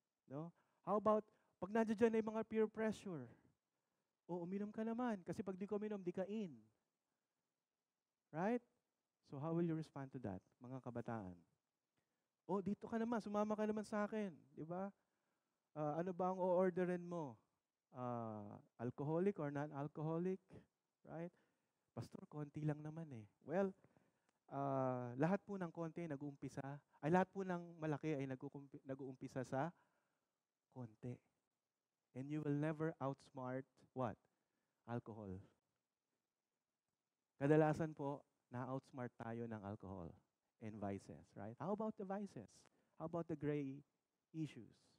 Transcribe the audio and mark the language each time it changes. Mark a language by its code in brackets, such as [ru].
[en] No? How about [tl] pag nandiyan na yung mga peer pressure? O uminom ka naman kasi pag di ko uminom, di ka in. Right? [en] So how will you respond to that, [tl] mga kabataan? O dito ka naman, sumama ka naman sa akin, di ba? Ano ba ang o-orderin mo? [en] Alcoholic or non-alcoholic? [tl] Right? Pastor, konti lang naman eh. Well, lahat po ng konti nag-uumpisa, ay lahat po ng malaki ay nag-uumpisa sa konti. [en] And you will never outsmart what? Alcohol. [tl] Kadalasan po, na-outsmart tayo ng [en] alcohol and vices, right? How about the vices? How about the gray issues?